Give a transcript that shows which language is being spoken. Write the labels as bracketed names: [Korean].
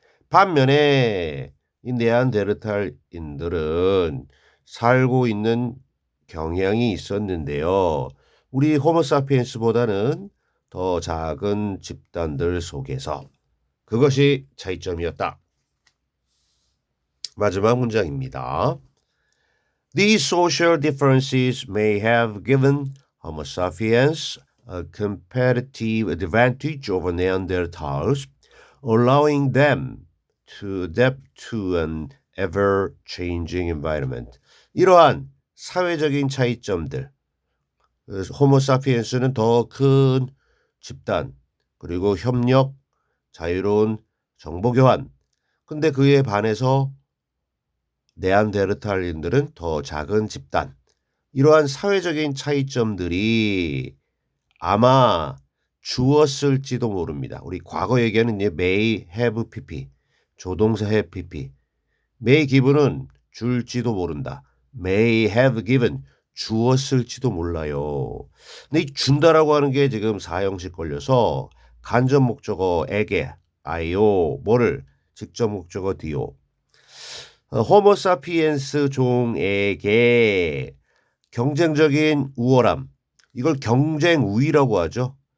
[Korean] 반면에 이 네안데르탈인들은 살고 있는 경향이 있었는데요. 우리 호모사피엔스보다는 더 작은 집단들 속에서 그것이 차이점이었다. 마지막 문장입니다. [English] These social differences may have given Homo sapiens a competitive advantage over Neanderthals, allowing them to adapt to an ever-changing environment. [Korean] 이러한 사회적인 차이점들, 호모사피엔스는 더 큰 집단, 그리고 협력, 자유로운 정보교환. 근데 그에 반해서 네안데르탈인들은 더 작은 집단. 이러한 사회적인 차이점들이 아마 주었을지도 모릅니다. 우리 과거 얘기하는 [English] may have pp, [Korean] 조동사 have pp. [English] may give [Korean] 는 줄지도 모른다. [English] may have given [Korean] 주었을지도 몰라요. 근데 이 준다라고 하는 게 지금 사형식 걸려서 간접 목적어에게 아이오 뭐를 직접 목적어 디오 호모사피엔스 종에게 경쟁적인 우월함 이걸 경쟁 우위라고 하죠.